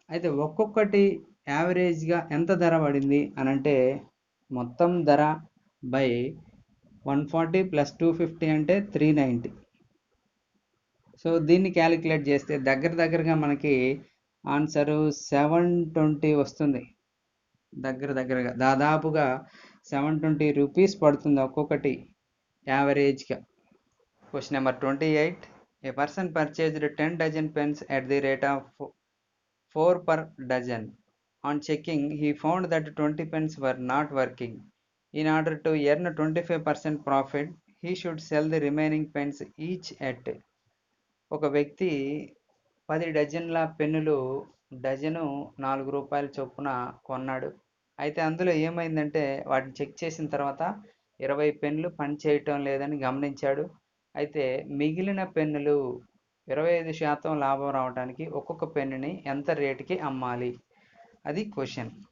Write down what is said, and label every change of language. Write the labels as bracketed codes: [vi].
[te] అయితే ఒక్కొక్కటి యావరేజ్గా ఎంత ధర పడింది అని అంటే మొత్తం ధర బై 140 + 250 అంటే 390. సో దీన్ని క్యాలిక్యులేట్ చేస్తే దగ్గరగా మనకి ఆన్సరు 720 వస్తుంది. దగ్గరగా దాదాపుగా 720 రూపీస్ పడుతుంది ఒక్కొక్కటి యావరేజ్గా. Question number 28. [en] A person purchased 10 dozen pens at the rate of 4 per dozen. On checking, he found that 20 pens were not working. In order to earn 25% profit, he should sell the remaining pens each at. [te] ఒక వ్యక్తి 10 డజన్ల పెన్నులు dozen 4 రూపాయల చొప్పున కొన్నాడు. అయితే అందులో ఏమైందంటే వాటిని చెక్ చేసిన తర్వాత 20 పెన్నులు పనిచేయటం లేదని గమనించాడు. అయితే మిగిలిన పెన్నులు 25% లాభం రావడానికి ఒక్కొక్క పెన్నుని ఎంత రేటుకి అమ్మాలి? అది క్వశ్చన్.